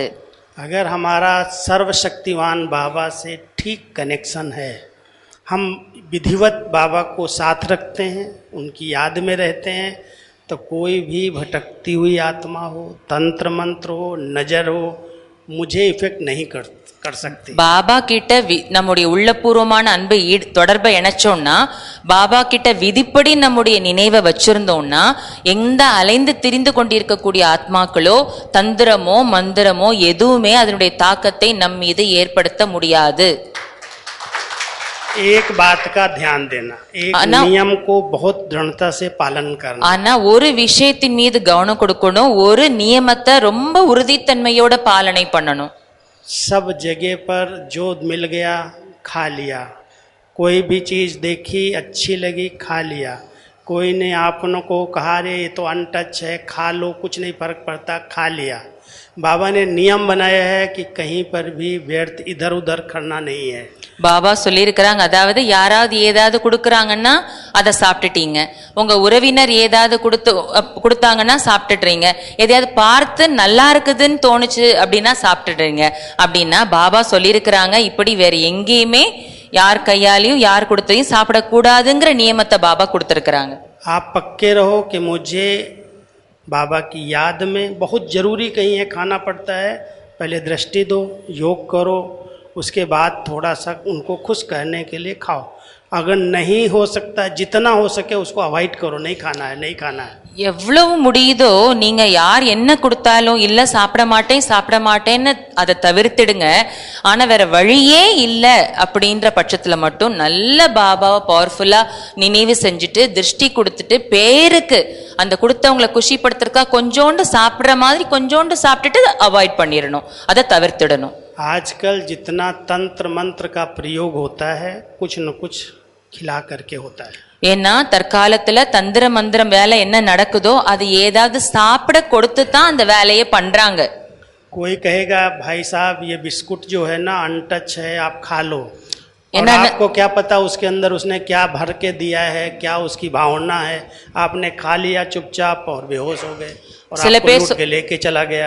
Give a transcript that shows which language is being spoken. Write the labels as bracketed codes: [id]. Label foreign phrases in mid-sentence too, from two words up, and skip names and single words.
[hi] अगर हमारा सर्वशक्तिवान बाबा से ठीक कनेक्शन है, हम विधिवत बाबा को साथ रखते हैं, उनकी याद में रहते हैं, तो कोई भी भटकती हुई आत्मा हो, तंत्र मंत्र हो, नजर हो, मुझे इफेक्ट नहीं कर सकती। [ta] பாபா கிட்ட நம்முடைய உள்ளபூர்வமான அன்பை தொடர்பை இணைச்சோம்னா, பாபா கிட்ட விதிப்படி நம்முடைய நினைவை வச்சிருந்தோம்னா, எந்த அலைந்து திரிந்து கொண்டிருக்கக்கூடிய ஆத்மாக்களோ தந்திரமோ மந்திரமோ எதுவுமே அதனுடைய தாக்கத்தை நம் மீது ஏற்படுத்த முடியாது. [hi] एक बात का ध्यान देना, एक नियम को बहुत दृढ़ता से पालन करना. [ta] ஆனா ஒரு விஷயத்தின் மீது கவனம் கொடுக்கணும், ஒரு நியமத்தை ரொம்ப உறுதித்தன்மையோட பாலனை பண்ணணும். [hi] सब जगह पर जो मिल गया खा लिया, कोई भी चीज देखी अच्छी लगी खा लिया, कोई ने आपनों को कहा रे ये तो अनटच है खा लो कुछ नहीं फर्क पड़ता, खा लिया। बाबा ने नियम बनाया है कि कहीं पर भी व्यर्थ इधर उधर करना नहीं है. [ta] பாபா சொல்லியிருக்கிறாங்க, அதாவது யாராவது ஏதாவது கொடுக்குறாங்கன்னா அதை சாப்பிட்டுட்டீங்க, உங்க உறவினர் ஏதாவது கொடுத்தாங்கன்னா சாப்பிட்டுடுறீங்க, எதையாவது பார்த்து நல்லா இருக்குதுன்னு தோணுச்சு அப்படின்னா சாப்பிட்டுடுறீங்க. அப்படின்னா பாபா சொல்லியிருக்கிறாங்க, இப்படி வேற எங்கேயுமே யார் கையாலையும் யார் கொடுத்தையும் சாப்பிடக்கூடாதுங்கிற நியமத்தை பாபா கொடுத்துருக்குறாங்க. [hi] आप पक्के रहो कि मुझे बाबा की याद में बहुत जरूरी कहीं है खाना पड़ता है, पहले दृष्टि दो, योग करो, उसके बाद थोड़ा सा उनको खुश करने के लिए खाओ। अगर नहीं हो सकता, जितना हो सके उसको अवॉइड करो, नहीं खाना है, नहीं खाना है. [ta] எவ்வளவு முடியுதோ நீங்க யார் என்ன கொடுத்தாலும் இல்ல சாப்பிட மாட்டேன்னு அதை தவிர்த்திடுங்க. ஆனா வேற வழியே இல்ல அப்படின்ற பட்சத்துல மட்டும் நல்ல பாபாவை பவர்ஃபுல்லா நினைவு செஞ்சுட்டு திருஷ்டி கொடுத்துட்டு பேருக்கு அந்த கொடுத்தவங்களை குஷிப்படுத்துறதுக்கா கொஞ்சோண்டு சாப்பிடுற மாதிரி கொஞ்சோண்டு சாப்பிட்டுட்டு அவாய்ட் பண்ணிடணும், அதை தவிர்த்திடணும். [hi] आजकल जितना तंत्र मंत्र का प्रयोग होता है कुछ न कुछ खिला करके होता है. [ta] ஏன்னா தற்காலத்துல தந்திர மந்திரம் வேலை என்ன நடக்குதோ அது ஏதாவது சாப்பிட கொடுத்து தான் அந்த வேலையை பண்றாங்க. [hi] कोई कहेगा भाई साहब ये बिस्कुट जो है ना अनटच है आप खा लो, और आपको क्या पता उसके अंदर उसने क्या भर के दिया है, क्या उसकी भावना है, आपने खा लिया चुपचाप और बेहोश हो गए और आपको लूट के लेके चला गया.